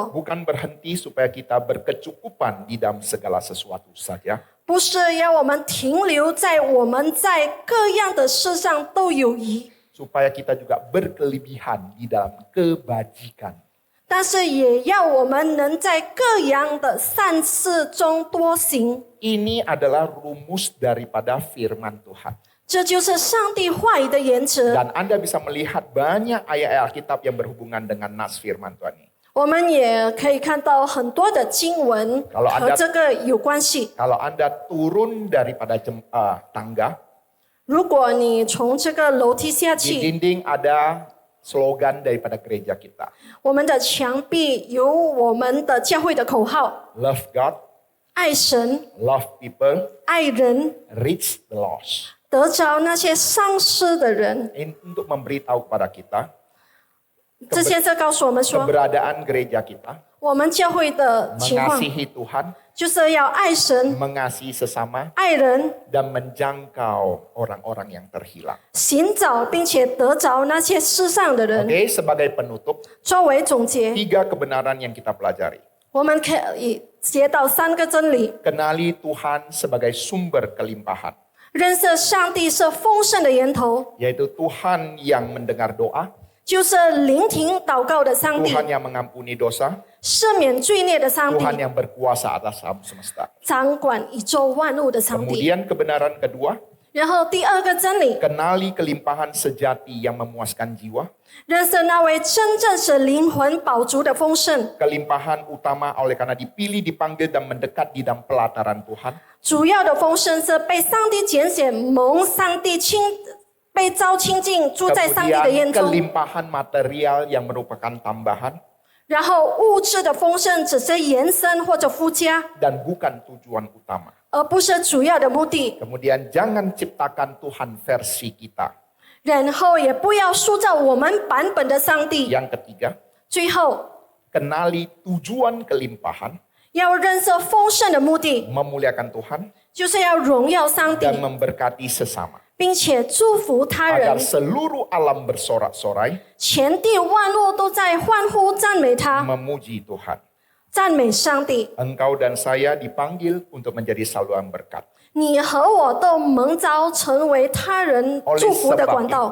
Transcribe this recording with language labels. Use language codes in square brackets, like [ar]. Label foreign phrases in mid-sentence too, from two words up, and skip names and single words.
[id] bukan berhenti supaya kita berkecukupan di dalam segala sesuatu saja, [zh] 不是要我们停留在我们在各样的事上都有余， [id] supaya kita juga berkelebihan di dalam kebajikan. [zh] 但是也要我们能在各样的善事中多行。 [id] Ini adalah rumus daripada firman Tuhan. [zh] 这就是上帝话语的原则。 [id] Dan Anda bisa melihat banyak ayat-ayat Alkitab yang berhubungan dengan nas firman Tuhan ini. [zh] 我们也可以看到很多的经文 [id] Kalau [zh] 和 [id] Anda- [zh] 这个有关系。 [id] Kalau Anda turun daripada tangga, [zh] 如果你从这个楼梯下 [id] di [zh] 去， [id] dinding ada slogan daripada gereja kita. [zh] 我们的墙壁有我们的教会的口号： [en] Love God, [zh] 爱神、 [en] love people, [zh] 爱人， [en] reach the lost. [zh] 得着那些丧失的人。 [id] Ini untuk memberitahu kepada kita [zh] 这些是告诉我们说， [id] keberadaan gereja kita, [zh] 我们教会的情况 [id] mengasihi Tuhan, [zh] 就是要爱神、 [id] mengasihi sesama, [zh] 爱人， [id] dan menjangkau orang-orang yang terhilang. [zh] 寻找并且得着那些世上的人。 [id] Oke, sebagai penutup, [zh] 作为总结， [id] 3 kebenaran yang kita pelajari. [zh] 我们可以接到3个真理： [id] Kenali Tuhan sebagai sumber kelimpahan, [zh] 认识上帝是丰盛的源头， [id] yaitu Tuhan yang mendengar doa, [zh] 就是聆听祷告的上帝， [id] Tuhan yang mengampuni dosa, [zh] 赦免罪孽的上帝， [id] Tuhan yang berkuasa atas alam semesta. [zh] 掌管宇宙万物的上帝。 [id] Kemudian kebenaran kedua, [zh] 然后第2个真理， [id] kenali kelimpahan sejati yang memuaskan jiwa, [zh] 认识那位真正使灵魂饱足的丰盛。 [id] kelimpahan utama oleh karena dipilih, dipanggil, dan mendekat di dalam pelataran Tuhan. [zh] 主要的丰盛是被上帝拣选，蒙上帝被召亲近，住在上帝的宴 [id] Kemudian [zh] 中。 [id] kelimpahan material yang merupakan tambahan [zh] 然后物质的丰盛只是延伸或者附加， [id] dan bukan tujuan utama. [zh] 而不是主要的目的。 [id] Kemudian jangan ciptakan Tuhan versi kita. [zh] 然后也不要塑造我们版本的上帝。 [id] Yang ketiga, [zh] 最后 [id] kenali tujuan kelimpahan, [zh] 要认识丰盛的目的， [id] memuliakan Tuhan, [zh] 就是要荣耀上帝， [id] dan memberkati sesama. [zh] 并且祝福他 [id] Agar [zh] 人。 [id] seluruh alam bersorak-sorai [zh] 全地万物都在欢呼赞美他， [id] memuji Tuhan. [zh] 赞美上帝。 [id] Engkau dan saya dipanggil untuk menjadi saluran berkat. [zh] 你和我都蒙召成为他人祝福的管道，